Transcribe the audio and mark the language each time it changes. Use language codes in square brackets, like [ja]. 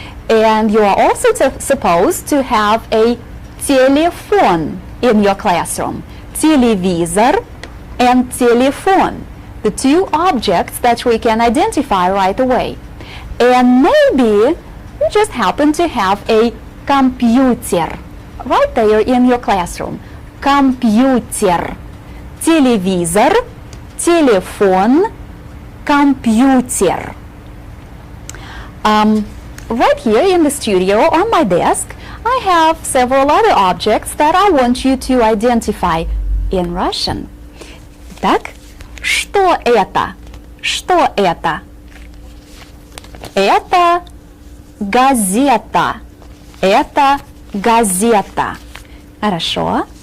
[en] And you are also supposed to have a telephone in your classroom. Телевизор and telephone. The two objects that we can identify right away. And maybe you just happen to have a computer right there in your classroom. [ru] Компьютер. Телевизор, телефон, компьютер. [en] Right here in the studio on my desk, I have several other objects that I want you to identify in Russian. [ru] Так, что это? Что это? Это газета. Это газета. Хорошо.